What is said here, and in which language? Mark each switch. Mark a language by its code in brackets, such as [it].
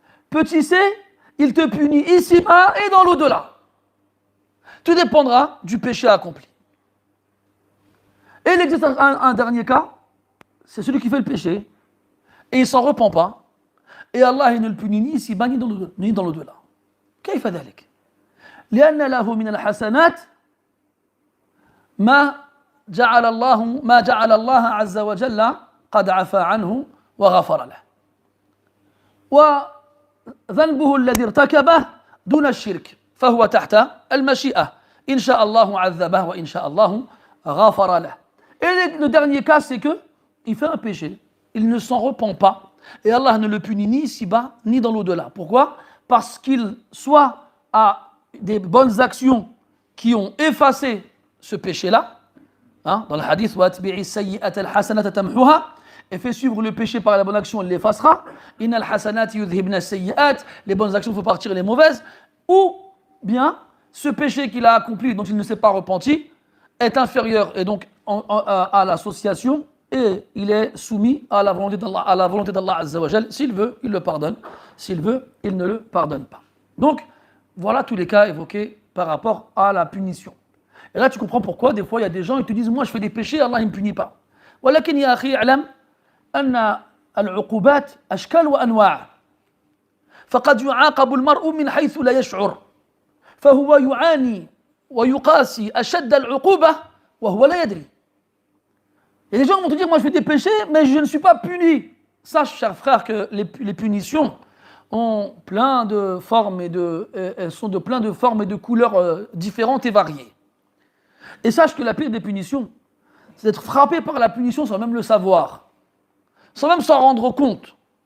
[fr] Petit c, il te punit ici-bas et dans l'au-delà. Tout dépendra du péché accompli. Et il existe un dernier cas, c'est celui qui fait le péché, et il ne s'en repent pas, et Allah il ne le punit ni ici-bas ni dans l'au-delà. [ar] كيف ذلك؟ لأن له من الحسنات ما جعل الله عز وجل قد عفى عنه وغفر له. وذنبه الذي ارتكبه دون الشرك فهو تحت المشيئة إن شاء الله عذبه وإن شاء الله غفر له. [fr] Et le dernier cas, c'est que il fait un péché, il ne s'en repent pas, et Allah ne le punit ni ici-bas, ni dans l'au-delà. Pourquoi? Parce qu'il soit a des bonnes actions qui ont effacé ce péché-là, hein, dans le hadith, [ar] وَأَتْبِعِ السَّيِّئَةَ الْحَسَنَةَ تَمْحُهَا, [fr] et fait suivre le péché par la bonne action, il l'effacera. [ar] إِنَّ الْحَسَنَاتِ يُذْهِبْنَ السَّيِّئَاتِ, [fr] les bonnes actions, il faut partir les mauvaises. Ou bien, ce péché qu'il a accompli, dont il ne s'est pas repenti, est inférieur et donc à l'association, et il est soumis à la volonté d'Allah Azza wa Jal. S'il veut, il le pardonne. S'il veut, il ne le pardonne pas. Donc, voilà tous les cas évoqués par rapport à la punition. Et là, tu comprends pourquoi des fois il y a des gens qui te disent moi je fais des péchés, Allah ne me punit pas. [ar] ولكن يا أخي اعلم أن العقوبات أشكال وأنواع. فقد يعاقب المرء من حيث لا يشعر. فهو يعاني ويقاسي أشد العقوبة وهو لا يدري. [fr] Et les gens vont te dire moi je fais des péchés mais je ne suis pas puni. Sache, cher frère, que les punitions ont plein de formes elles sont de plein de formes et de couleurs différentes et variées. Et sache que la pire des punitions, c'est d'être frappé par la punition sans même le savoir, sans même s'en rendre compte.